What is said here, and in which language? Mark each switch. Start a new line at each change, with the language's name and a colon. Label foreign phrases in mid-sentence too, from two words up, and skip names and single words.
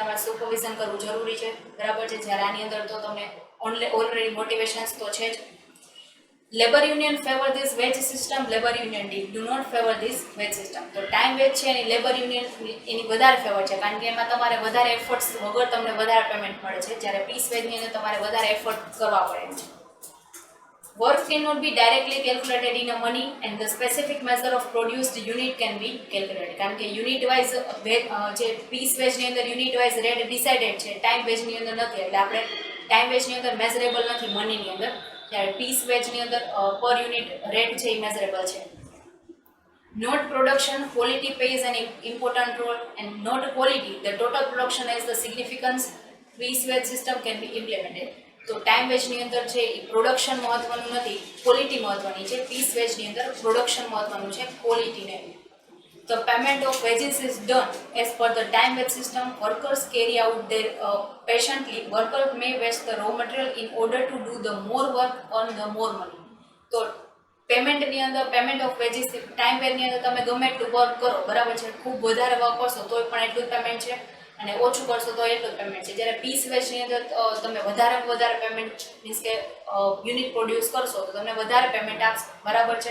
Gujarati: તમારે સુપરવિઝન કરવું જરૂરી છે, બરાબર છે. જ્યારે આની અંદર તો તમને
English: already motivations
Gujarati: તો છે જ.
English: labour union favour this wage system, labour union do not favour this wage system.
Gujarati: તો
English: time wage
Gujarati: છે એની
English: labour union
Gujarati: એની વધારે ફેવર છે, કારણ કે એમાં તમારે વધારે એફર્ટ્સ વગર તમને વધારે પેમેન્ટ મળે છે. જ્યારે
English: piece wageની
Gujarati: અંદર તમારે વધારે એફર્ટ કરવા પડે છે.
English: Work cannot be directly calculated in a money and the specific measure of produced unit can be calculated.
Gujarati: કારણ કે
English: unit wise
Gujarati: જે
English: piece wageની
Gujarati: અંદર
English: unit wise rate decided
Gujarati: છે,
English: time wageની
Gujarati: અંદર નથી, એટલે આપણે
English: time wageની
Gujarati: અંદર મેઝરેબલ નથી મનીની અંદર. જ્યારે
English: piece wageની
Gujarati: અંદર
English: per unit rate
Gujarati: છે એ મેઝરેબલ છે.
English: Not production, quality plays an important role, and not quality, the total production has the significance. Piece wage system can be implemented.
Gujarati: તો
English: time wageની
Gujarati: અંદર છે એ પ્રોડક્શન મહત્વનું નથી, ક્વોલિટી મહત્વની છે.
English: piece wageની
Gujarati: અંદર પ્રોડક્શન મહત્વનું છે, ક્વોલિટી નહીં.
English: The payment of wages is done as per the time wage system. Workers carry out their patiently. Workers may waste the raw material in order to do the more work, earn the more money.
Gujarati: તો પેમેન્ટની અંદર
English: payment of wages time wageની
Gujarati: અંદર તમે ગમે એટલું વર્ક કરો, બરાબર છે, ખૂબ વધારે વર્ક કરશો તોય પણ એટલું જ પેમેન્ટ છે, અને ઓછું કરશો તો એટલું જ પેમેન્ટ છે. જ્યારે
English: piece wageની
Gujarati: અંદર તમે વધારે
English: payment means
Gujarati: કે
English: unit produce
Gujarati: કરશો તો તમને વધારે પેમેન્ટ આપશે, બરાબર છે.